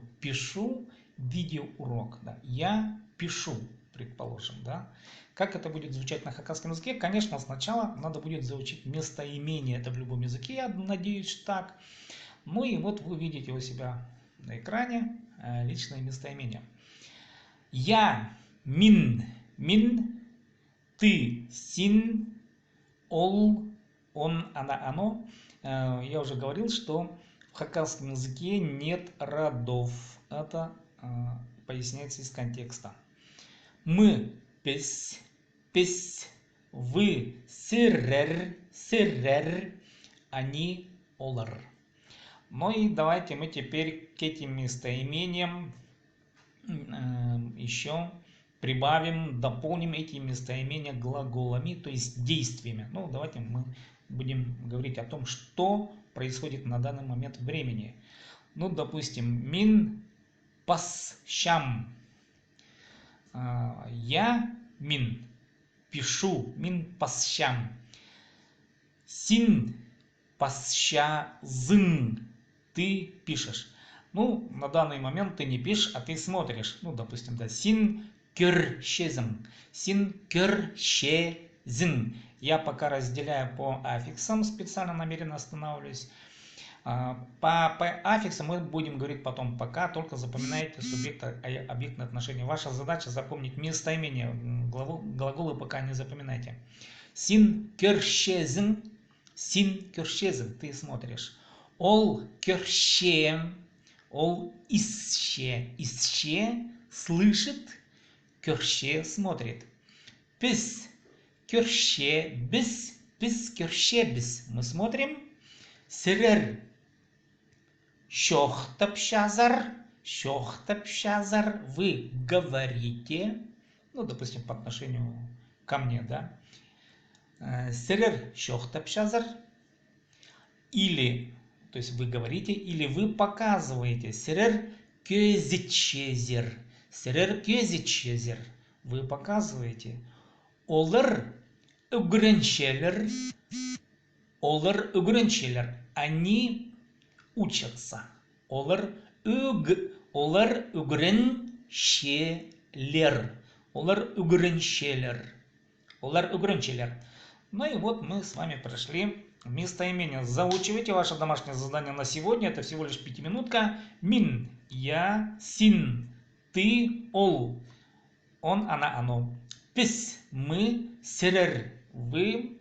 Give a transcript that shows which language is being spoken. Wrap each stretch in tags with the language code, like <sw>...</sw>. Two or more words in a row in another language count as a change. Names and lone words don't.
<ru>Пишу видеоурок. Да? Я пишу, предположим. Да? Как это будет звучать на хакасском языке? Конечно, сначала надо будет заучить местоимение. Это в любом языке, я надеюсь, так. Ну и вот вы видите у себя на экране личное местоимение. Я,</ru> <kjh>мин, ты, син, ол,</kjh> <ru>он, она, оно. Я уже говорил, что в хакасском языке нет родов. Это поясняется из контекста. Мы, пес, вы, сирер, они, олар. Ну и давайте мы теперь к этим местоимениям еще прибавим, дополним эти местоимения глаголами, то есть действиями. Ну, давайте мы будем говорить о том, что происходит на данный момент времени. Ну, допустим,</ru> <kjh>мин пас щам. Я мин пишу, мин пас щам. Син пас ща зын.</kjh> <ru>Ты пишешь. Ну, на данный момент ты не пишешь, а ты смотришь. Ну, допустим, да,</ru> <kjh>син кёрщезм. Син кёрщезм.</kjh> <ru>Я пока разделяю по аффиксам, специально намеренно останавливаюсь. По аффиксам мы будем говорить потом. Пока только запоминайте субъект-объектные отношения. Ваша задача запомнить местоимение. Глаголы пока не запоминайте.</ru> <kjh>Син кёрщезм. Син кёрщезм.</kjh> <ru>Ты смотришь.</ru> <kjh>Ол кёрще. Ол исще. Исще слышит. Кёрще смотрит. Пис кёрще бис. Пис кёрще бис.</kjh> <ru>Мы смотрим. Сирер.</ru> <kjh>Щохтапщазар. Щохтапщазар.</kjh> <ru>Вы говорите. Ну, допустим, по отношению ко мне, да.</ru> <kjh>Сирер щохтапщазар.</kjh> <ru>Или, то есть вы говорите, или вы показываете.</ru> <kjh>Сирер кёзичезер. Сирер кёзичезер.</kjh> <ru>Вы показываете.</ru> <kjh>Олар угренчелер. Олар угренчелер.</kjh> <ru>Они учатся.</ru> <kjh>Олар угренчелер. Олар угренчелер. Олар угренчелер.</kjh> <ru>Ну и вот мы с вами прошли местоимение. Заучивайте ваше домашнее задание на сегодня. Это всего лишь 5-минутка. Мин. Я. Син. Ты. Ол. Он, она, оно. Пис. Мы. Сирер. Вы.</ru>